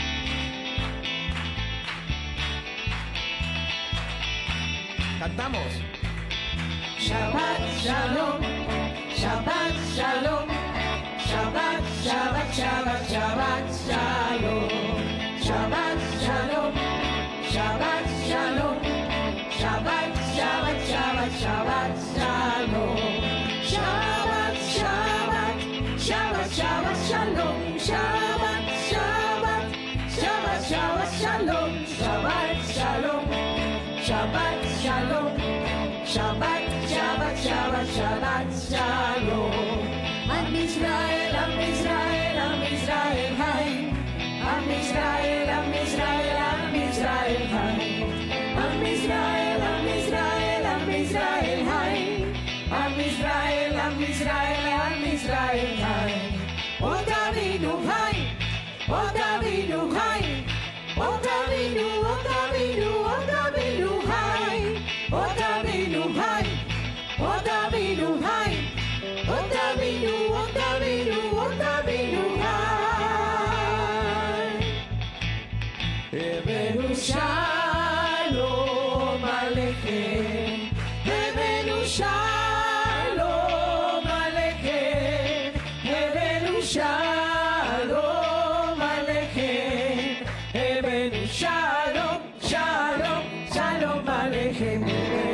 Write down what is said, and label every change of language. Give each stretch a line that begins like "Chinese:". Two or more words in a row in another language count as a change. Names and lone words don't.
Spanish: Cantamos.
Hebrew: שבת שלום, שבת שלום, שבת, שבת, שבת, שבת שלום, שבת שלום, שבת שלום, שבת, שבת, שבת, שבת שלום, שבת, שבת, שבת, שבת שלום, שבת, שבת, שבת, שבת שלום, שבת שלום, שבת שלום, שבת, שבת, שבת, שבת שלום. עם ישראל, עם ישראל, עם ישראל, חי. עם ישראל, עם ישראל, עם ישראל, חי. עם ישראל, עם ישראל, עם ישראל, חי. עם ישראל, עם ישראל, עם ישראל, Hai. עוד אבינו, חי. עוד אבינו, חי. עוד אבינו, עוד אבינו, עוד אבינו, חי. עוד אבינו, חי. עוד אבינו, חי. עוד אבינו, עוד אבינו, עוד אבינו, חי. הבאנו שלום עליכם. הבאנו שלום עליכם. הבאנו שלום עליכם. הבאנו שלום, שלום, שלום עליכם.